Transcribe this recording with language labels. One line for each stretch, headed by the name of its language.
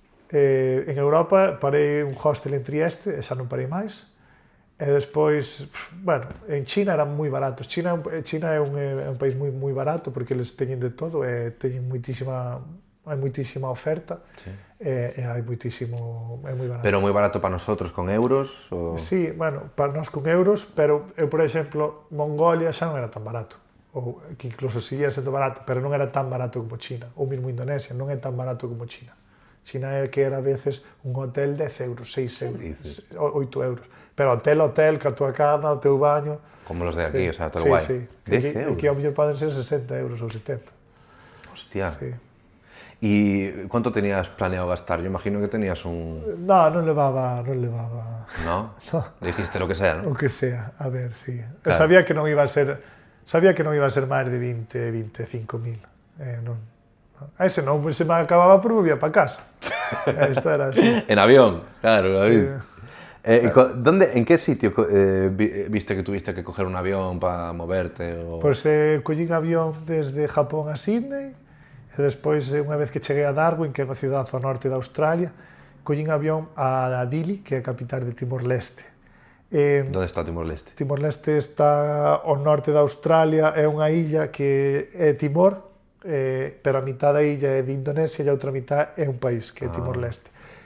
Galician: En Europa parei un hostel en Trieste, e xa non parei máis. E despois, bueno, en China eran moi baratos. China é un país moi barato porque eles teñen de todo e teñen moitísima oferta. Sí. E hai moitísimo, é moi barato. Pero moi barato para nosotros con euros? O... Sí, bueno, para nós con euros, pero eu, por exemplo, Mongolia xa non era tan barato. Ou que incluso seguía sendo barato, pero non era tan barato como China. Ou mesmo Indonesia, non é tan barato como China. China é que era a veces un hotel 10 euros, 6 euros, 8 euros. Pero hotel, ca tua cama, o teu baño...
Spanish: Como los de aquí, sí. O sea, todo sí, guay. Sí, 10 euros.
Galician: Aquí ao mellor poden ser 60 euros ou 70. Hostia. Sí.
Spanish: ¿Y cuánto tenías planeado gastar? Yo imagino que tenías un...
Galician: No, non levaba...
Spanish: ¿No? No. Dijiste lo que sea, ¿no?
Galician: O que sea, a ver, sí. Claro. Sabía que non iba a ser máis de 20-25.000. Non. Ese non, se me acababa por volvía para casa. Esto era así.
Spanish: En avión, claro, David. ¿En qué sitio viste que tuviste que coger un avión para moverte? O...
Galician: Pois collín avión desde Japón a Sydney, e despois, unha vez que cheguei a Darwin, que é unha cidade ao norte de Australia, collín avión a Dili, que é a capital de Timor-Leste.
Spanish: ¿Dónde está Timor-Leste?
Galician: Timor-Leste está ao norte de Australia, é unha illa que é Timor, pero a mitad da illa é de Indonesia e a outra mitad é un país, que é Timor-Leste.